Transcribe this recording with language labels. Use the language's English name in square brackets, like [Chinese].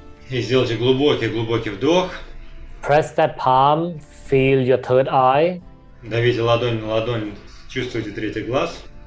[Russian] И сделайте глубокий, глубокий вдох. [English] Press that palm, feel your third eye. [Russian] Давите ладонь на ладонь, чувствуйте третий глаз.